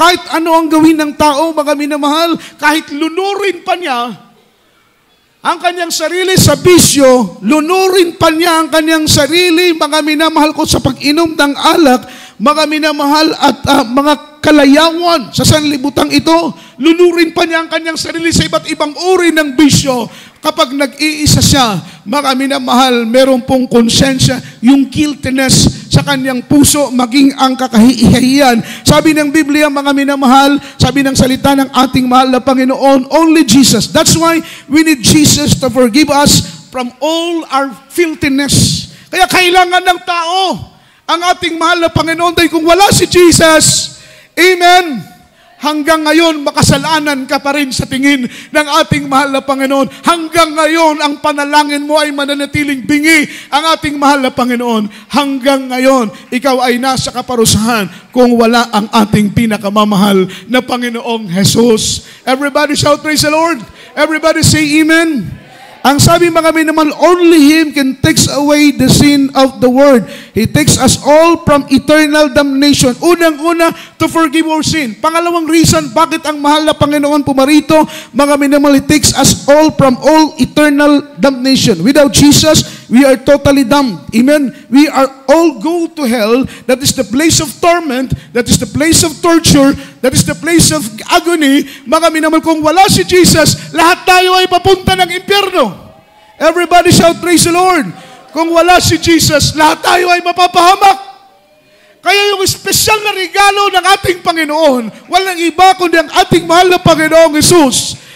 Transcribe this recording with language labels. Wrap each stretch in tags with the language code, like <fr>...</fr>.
<tl>Kahit ano ang gawin ng tao, mga minamahal, kahit lunurin pa niya ang kanyang sarili sa bisyo, lunurin pa niya ang kanyang sarili, mga minamahal ko, sa pag-inom ng alak, mga minamahal, at mga kalayawan sa sanlibutang ito, lunurin pa niya ang kanyang sarili sa iba't ibang uri ng bisyo. Kapag nag-iisa siya, mga minamahal, meron pong konsensya, yung guiltiness sa kanyang puso, maging ang kakahihiyan. Sabi ng Biblia, mga minamahal, sabi ng salita ng ating mahal na Panginoon,</tl> <en>only Jesus. That's why we need Jesus to forgive us from all our filthiness.</en> <tl>Kaya kailangan ng tao ang ating mahal na Panginoon, dahil kung wala si Jesus, amen, hanggang ngayon, makasalanan ka pa rin sa tingin ng ating mahal na Panginoon. Hanggang ngayon, ang panalangin mo ay mananatiling bingi ang ating mahal na Panginoon. Hanggang ngayon, ikaw ay nasa kaparusahan kung wala ang ating pinakamamahal na Panginoong Jesus.</tl> <en>Everybody shout, praise the Lord. Everybody say amen.</en> <tl>Ang sabi, mga minamahal,</tl> <en>only Him can take away the sin of the world. He takes us all from eternal damnation. Unang-una, to forgive our sin. Pangalawang reason,</en> <tl>bakit ang mahal na Panginoon pumarito, mga minamahal,</tl> <en>He takes us all from all eternal damnation. Without Jesus, we are totally damned. Amen? We are all go to hell. That is the place of torment. That is the place of torture. That is the place of agony.</en> <tl>Mga minamahal, kung wala si Jesus, lahat tayo ay papunta ng impyerno.</tl> <en>Everybody shout, praise the Lord.</en> <tl>Kung wala si Jesus, lahat tayo ay mapapahamak. Kaya yung espesyal na regalo ng ating Panginoon, walang iba kundi ang ating mahal na Panginoong Jesus.</tl>